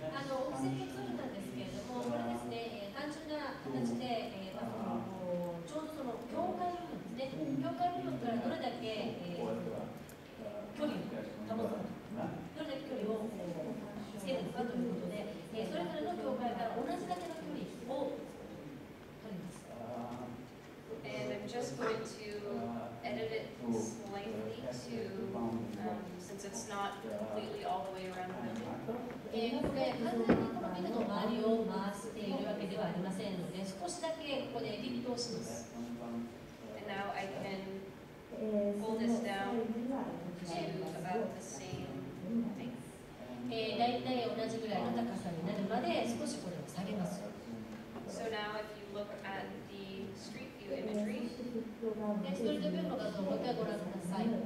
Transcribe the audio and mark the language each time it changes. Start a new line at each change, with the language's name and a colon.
Japanese: オフセットツールなんですけれども、これですね、単純な形で、ちょうどその境界部分ですね、境界部分からどれだけ、距離を保つか、どれだけ距離をつけるのかということで、それぞれの境界から同じだけの距離を取ります。
English: And I'm just going to edit it slightly to, since it's not completely all the way around the building.
Japanese: これ完全にこのビルの周りを回しているわけではありませんので、少しだけここでエディットをします。
English: And now I can pull this down to about the same thing.
Japanese: だいたい同じぐらいの高さになるまで少しこれを下げます。
English: So now if you look at the street view imagery,
Japanese: ストリートビューの画像をもう一回ご覧ください。